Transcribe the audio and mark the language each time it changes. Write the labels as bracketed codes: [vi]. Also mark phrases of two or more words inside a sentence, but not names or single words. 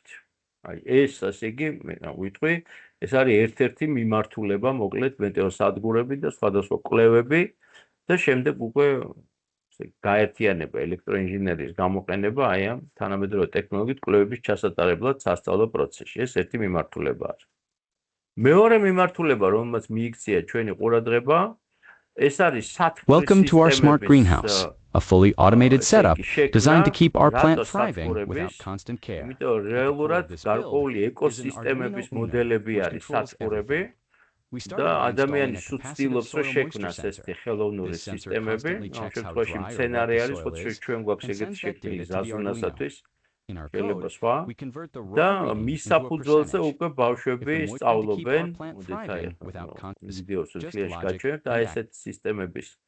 [ka] აი ეს, ასე იგი, ვიტყვი, ეს არის ერთ-ერთი მიმართულება, მოკლედ მეტეოსადგურები და სხვადასხვა კვლევები და შემდეგ უკვე გაერთიანება ელექტროინჟინერიის გამოყენება აი ამ თანამედროვე ტექნოლოგიით კვლევების ჩასატარებლად სასწავლო პროცესში. ეს ერთი მიმართულება არის. მეორე მიმართულება, რომელმაც მიიქცია ჩვენი ყურადღება, ეს არის სათბურის [en] Welcome to our smart greenhouse, a fully automated setup designed to keep our plant thriving without constant care. [ka] იმიტომ რეალურად გარკვეული ეკოსისტემების მოდელები არის სათბურები. და ადამიანის უცდილობს რომ შექმნას ესეთი ხელოვნური სისტემები, ამ შემთხვევაში მცენარე არის, ხო ჩვენ გვაქვს ეგეთი შექმნილი ზაზუნასათვის, შეიძლება სხვა და მის საფუძველზე უკვე ბავშვები სწავლობენ, ვიდეოს ვისლიაში გაჩვენებთ და ესეთ სისტემების